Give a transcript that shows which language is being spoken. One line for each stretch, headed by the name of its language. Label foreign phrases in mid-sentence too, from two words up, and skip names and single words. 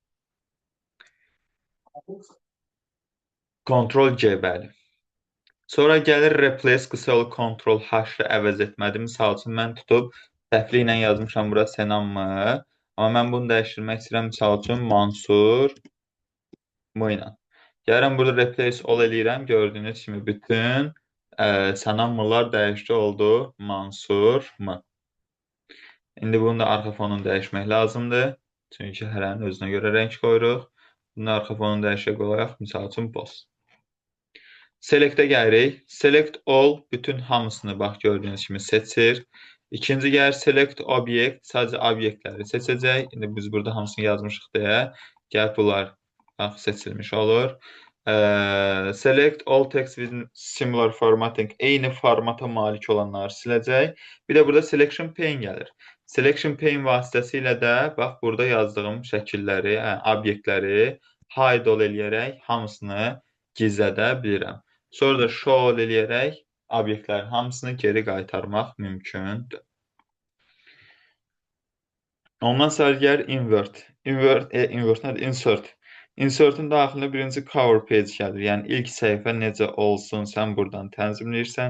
Azerbaijani: Ctrl C, bəli. Sonra gəlir replace, qısa yolu Ctrl H-ı əvəz etmədi. Misal üçün, mən tutub səhvli ilə yazmışam bura Sənanmı. Amma mən bunu dəyişdirmək istəyirəm. Misal üçün, Mansur mı ilə. Gəlirəm burada
English: replace all
Azerbaijani: eləyirəm. Gördüyünüz kimi bütün Sənanmılar dəyişdi oldu Mansur mı. İndi bunun da arxa fonunu dəyişmək lazımdır. Çünki hərənin özünə görə rəng qoyuruq. Bunun arxa fonunu dəyişək olaraq, misal üçün, boz. Select-ə gəlirik.
English: Select all
Azerbaijani: bütün hamısını, bax, gördüyünüz kimi seçir. İkinci gəlir select obyekt, sadəcə obyektləri seçəcək. İndi biz burada hamısını yazmışıq deyə, gəlib bunlar seçilmiş olur.
English: Select all text with similar formatting,
Azerbaijani: eyni formata malik olanları siləcək. Bir də burada
English: selection pane
Azerbaijani: gəlir.
English: Selection pane
Azerbaijani: vasitəsilə də, bax, burada yazdığım şəkilləri, obyektləri
English: hide all
Azerbaijani: eləyərək hamısını gizlədə bilirəm. Sonra da
English: show all
Azerbaijani: eləyərək obyektlərin hamısını geri qaytarmaq mümkündür. Ondan sonra gəlir invert. Invert nədir? Insert. Insert'in daxilində birinci
English: cover page
Azerbaijani: gəlir. Yəni ilk səhifə necə olsun, sən buradan tənzimləyirsən.